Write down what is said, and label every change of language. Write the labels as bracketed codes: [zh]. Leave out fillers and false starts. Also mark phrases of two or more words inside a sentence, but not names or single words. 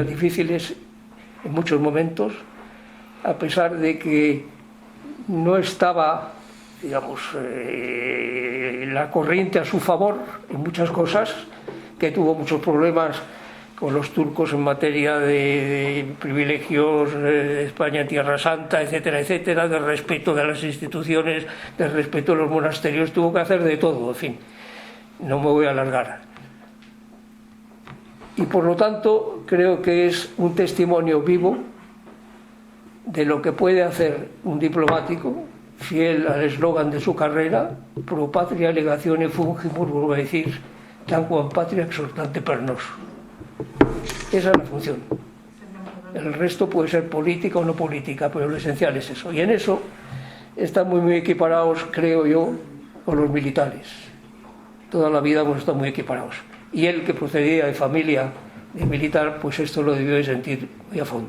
[es] difíciles en muchos momentos, a pesar de que no estaba, digamos, la corriente a su favor en muchas cosas, que tuvo muchos problemas con los turcos en materia de privilegios de España en Tierra Santa, etcétera, etcétera, de respeto de las instituciones, de respeto de los monasterios, tuvo que hacer de todo, en fin, no me voy a alargar. Y por lo tanto creo que es un testimonio vivo de lo que puede hacer un diplomático, fiel al eslogan de su carrera, [la] pro patria legazione fungimur, [es] vuelvo a decir, [la] tanquam patria exhortante per nos. [es] Esa es la función. El resto puede ser política o no política, pero lo esencial es eso. Y en eso están muy equiparados, creo yo, con los militares. Toda la vida hemos estado muy equiparados. Y él, que procedía de familia de militar, pues esto lo debió de sentir muy a fondo.